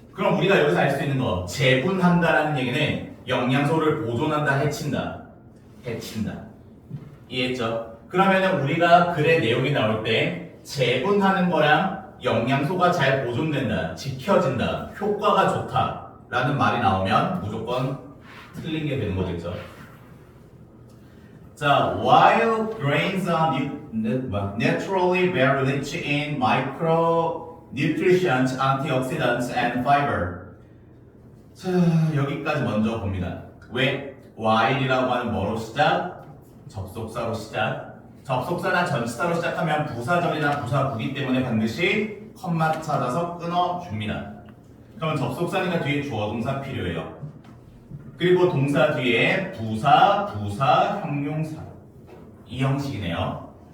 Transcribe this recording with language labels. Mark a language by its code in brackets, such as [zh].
[ko] 그럼 우리가 여기서 알 수 있는 거 재분한다라는 얘기는 영양소를 보존한다, 해친다. 해친다. 이해했죠? 그러면은 우리가 글의 내용이 나올 때 재분하는 거랑 영양소가 잘 보존된다, 지켜진다, 효과가 좋다 라는 말이 나오면 무조건 틀린 게 되는 거겠죠. [en] 자, while grains are naturally very rich in micronutrients, antioxidants, and fiber. [ko] 자, 여기까지 먼저 봅니다. 왜? while이라고 하는 뭐로 시작? 접속사로 시작. 접속사나 전치사로 시작하면 부사절이나 부사구기 때문에 반드시 컴마 찾아서 끊어줍니다. 그러면 접속사니까 뒤에 주어 동사 필요해요. 그리고 동사 뒤에 부사, 형용사 이 형식이네요.